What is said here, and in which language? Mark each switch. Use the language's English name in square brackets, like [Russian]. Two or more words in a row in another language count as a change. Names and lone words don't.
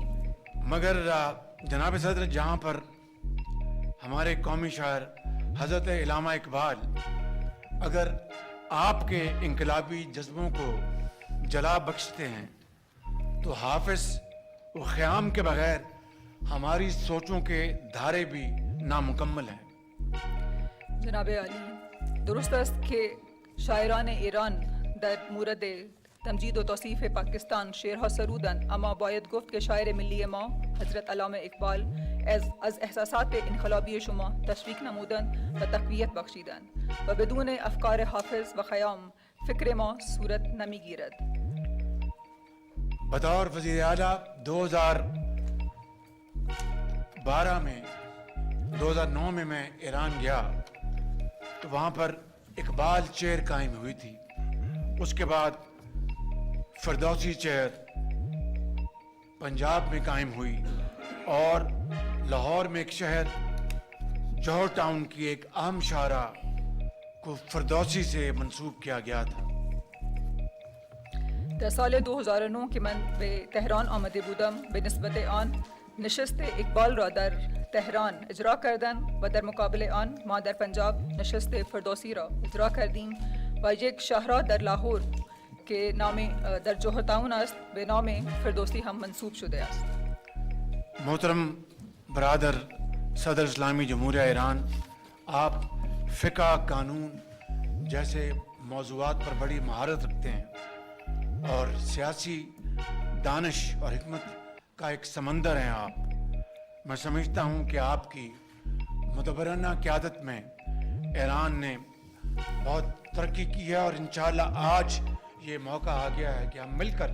[Urdu] مگر جناب صدر، جہاں پر ہمارے قومی شاعر حضرت علامہ اقبال اگر آپ کے انقلابی جذبوں کو جلا بخشتے ہیں تو حافظ و خیام کے بغیر ہماری سوچوں کے دھارے بھی نامکمل ہیں. جناب علی، [Persian] درست است که شاعران ایران در مورد تمجید و توصیف پاکستان شعرها سرودند، اما باید گفت که شاعر ملی ما حضرت علامه اقبال از احساسات انقلابی شما تشویق نمودند و تقویت بخشیدند و بدون افکار حافظ و خیام فکر ما صورت نمیگیرد. [Urdu] بطور وزیر اعلیٰ 2009 میں ایران گیا تو وہاں پر اقبال چیئر قائم ہوئی تھی. اس کے بعد فردوسی چیئر پنجاب میں قائم ہوئی اور لاہور میں ایک شہر جوہر ٹاؤن کی ایک اہم شاعرہ کو فردوسی سے منسوب کیا گیا تھا. [Persian] در سال 2009 که من به تهران آمده بودم، به نسبت آن نشست اقبال را در تهران اجرا کردند و در مقابل آن ما در پنجاب نشست فردوسی را اجرا کردیم و یک شاهراه در لاهور که نام در جوهر تاون است به نام فردوسی هم منصوب شده است. [Urdu] محترم برادر صدر اسلامی جمہوریہ ایران، آپ فقہ، قانون جیسے موضوعات پر بڑی مہارت رکھتے ہیں اور سیاسی دانش اور حکمت کا ایک سمندر ہیں آپ. میں سمجھتا ہوں کہ آپ کی مدبرانہ قیادت میں ایران نے بہت ترقی کی ہے اور انشاءاللہ آج یہ موقع آ گیا ہے کہ ہم مل کر